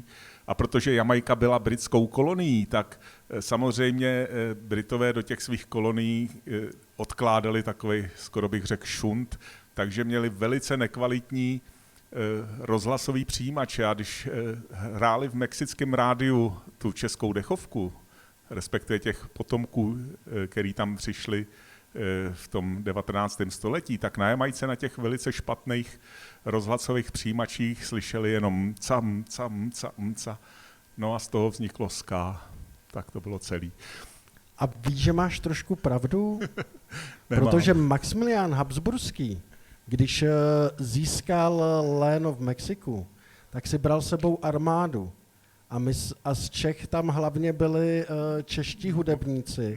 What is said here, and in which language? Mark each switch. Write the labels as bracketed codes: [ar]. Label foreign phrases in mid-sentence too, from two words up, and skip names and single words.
[cs] A protože Jamaika byla britskou kolonií, tak samozřejmě Britové do těch svých kolonií odkládali takový, skoro bych řekl, šunt, takže měli velice nekvalitní rozhlasový přijímače. A když hráli v mexickém rádiu tu českou dechovku, respektive těch potomků, který tam přišli v tom 19. století, tak na Jamajce na těch velice špatných rozhlasových přijímačích slyšeli jenom cam, cam, cam, ca. No a z toho vzniklo ska. Tak to bylo celý. A víš, že máš trošku pravdu? Nemám. Protože Maxmilián Habsburský, když získal léno v Mexiku, tak si bral sebou armádu. A z Čech tam hlavně byli čeští hudebníci.